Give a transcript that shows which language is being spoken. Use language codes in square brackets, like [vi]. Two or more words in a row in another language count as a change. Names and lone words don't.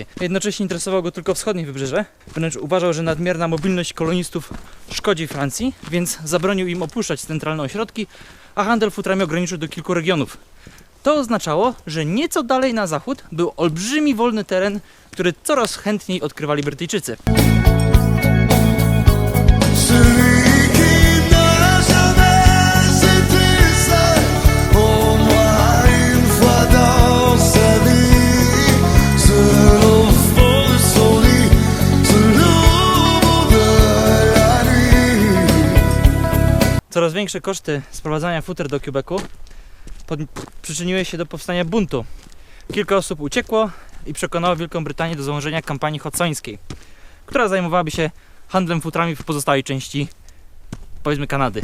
[pl] Jednocześnie interesowało go tylko wschodnie wybrzeże, wręcz uważał, że nadmierna mobilność kolonistów szkodzi Francji, więc zabronił im opuszczać centralne ośrodki, a handel futrami ograniczył do kilku regionów. To oznaczało, że nieco dalej na zachód był olbrzymi wolny teren, który coraz chętniej odkrywali Brytyjczycy. [fr] Celui qui n'a jamais été seul, au moins une fois dans sa vie, seul au fond de son lit, seul au bout de la nuit. [pl] Coraz większe koszty sprowadzania futer do Quebecu przyczyniły się do powstania buntu. Kilka osób uciekło i przekonało Wielką Brytanię do założenia kampanii hudsońskiej, która zajmowałaby się handlem futrami w pozostałej części, powiedzmy, Kanady.